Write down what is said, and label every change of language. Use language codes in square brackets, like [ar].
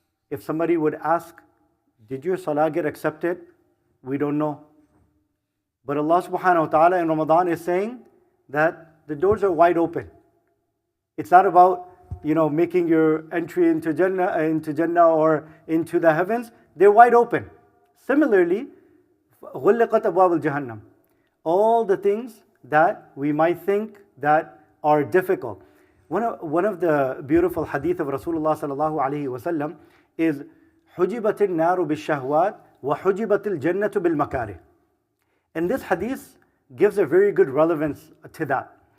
[en] If somebody would ask, did your salah get accepted? We don't know. But Allah subhanahu wa ta'ala in Ramadan is saying that the doors are wide open. It's not about, making your entry into Jannah or into the heavens. They're wide open. Similarly, [ar] غُلِّقَتْ أَبْوَابُ الْجَهَنَّمِ. [en] All the things that we might think that are difficult. One of the beautiful hadith of Rasulullah sallallahu alayhi wa sallam is [ar] حُجِبَتِ النَّارُ بِالشَّهْوَاتِ وَحُجِبَتِ الْجَنَّةُ بِالْمَكَارِهِ. [en] And this hadith gives a very good relevance to that.